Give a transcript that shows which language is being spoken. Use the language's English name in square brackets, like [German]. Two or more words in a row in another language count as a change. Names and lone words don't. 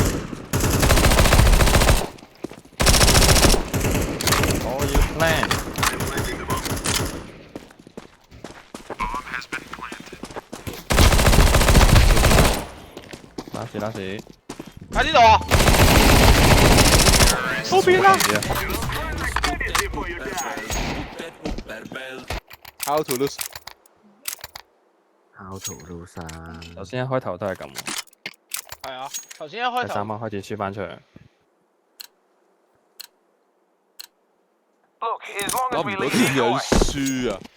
[Cantonese] 我要 plan。拉屎，喺呢度啊！後邊啦 ！ [English] How to lose？ How to lose 啊！ [Cantonese] 頭先一開頭都係咁，係啊，頭先一開頭第三晚開始輸翻場，諗唔到點樣輸啊！